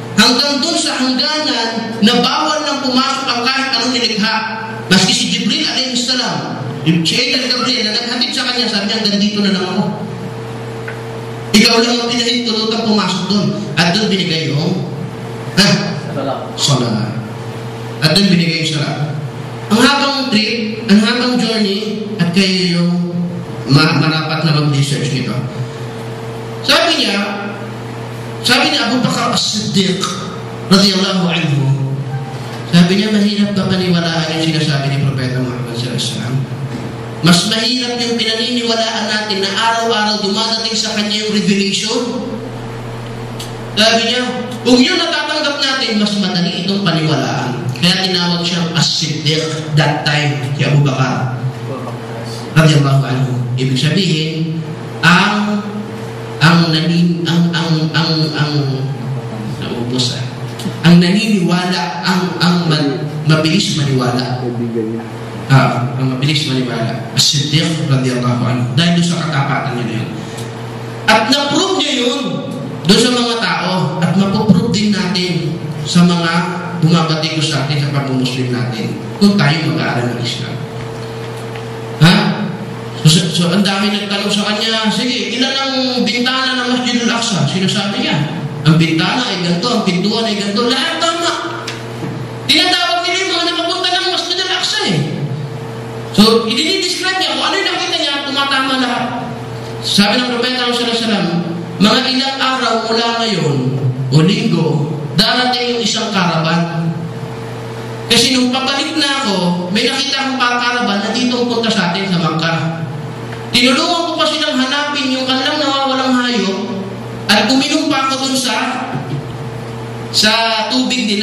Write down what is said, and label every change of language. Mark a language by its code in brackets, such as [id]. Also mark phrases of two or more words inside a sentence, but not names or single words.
[tl] hanggang doon sa hangganan na bawal nang pumasok ang kahit anong nilikha. Maski si Jibril [ar] عليه السلام, [tl] si Angel Gabriel na naghatid sa kanya, sabi niya, hanggang dito na lang ako. Ikaw lang ang pinahintulutang pumasok doon. At doon binigay yung salat. At doon binigay yung salat. Ang habang trip, ang habang journey, at kayo yung marapat na mag-research nito. Sabi ni Abu Bakr as-Siddiq [ar] رضي الله عنه, [tl] sabi niya, mahirap ba paniwalaan yung sinasabi ni Propeta Muhammad [ar] صلى الله عليه وسلم? [tl] Mas mahirap yung pinaniniwalaan natin na araw-araw dumadating sa kanya yung revelation. Sabi niya, kung yun natatanggap natin, mas madali itong paniwalaan. Kaya tinawag siyang as-Siddiq [en] that time, [tl] si Abu Bakr [ar] رضي الله عنه. [tl] Ibig sabihin, ang naniniwala, ang mabilis maniwala. Ang mabilis maniwala. [ar] الصديق رضي الله عنه. [tl] Dahil doon sa katapatan niya na yun. At na-prove niya yun doon sa mga tao. At mapoprove din natin sa mga bumabatikos sa atin sa pag-muslim natin kung tayo mag-aaral ng Islam. So ang dami nagtanong sa kanya, sige, ilan ang bintana ng Masjid al-Aqsa? Sinasabi niya, ang bintana ay ganito, ang pintuan ay ganito, lahat tama. Tinatawag nila yung mga nakapunta ng Masjid al-Aqsa eh. So, i-describe niya kung ano yung nakita niya, tumatama lahat. Sabi ng Propeta [ar] صلى الله عليه وسلم, [tl] mga ilang araw mula ngayon, o linggo, darating yung isang karaban. Kasi nung pabalik na ako, may nakita akong karaban na dito punta sa atin sa Makkah. Tinulungan ko pa silang hanapin yung kanilang nawawalang hayop at uminom pa ako dun sa tubig nila.